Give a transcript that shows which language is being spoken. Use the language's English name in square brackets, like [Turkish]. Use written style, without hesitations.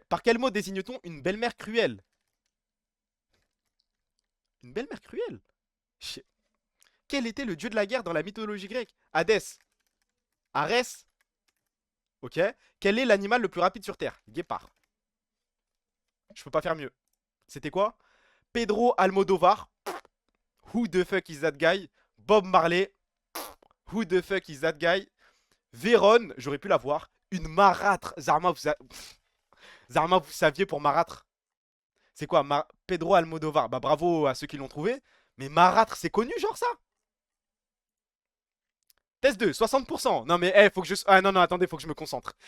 [French] Par quel mot désigne-t-on une belle-mère cruelle? Une belle-mère cruelle? Quel était le dieu de la guerre dans la mythologie grecque? Hadès. Arès. Ok. Quel est l'animal le plus rapide sur Terre? Guépard. Je peux pas faire mieux. C'était quoi? [English] Pedro Almodovar. Who the fuck is that guy? Bob Marley. Who the fuck is that guy? [French] Vérone, j'aurais pu l'avoir. Une marâtre. Zarma, vous saviez pour marâtre? C'est quoi? Pedro Almodovar. Bah bravo à ceux qui l'ont trouvé. Mais marâtre, c'est connu genre ça? Test 2, 60%. Non mais faut que je... Ah non, attendez, faut que je me concentre.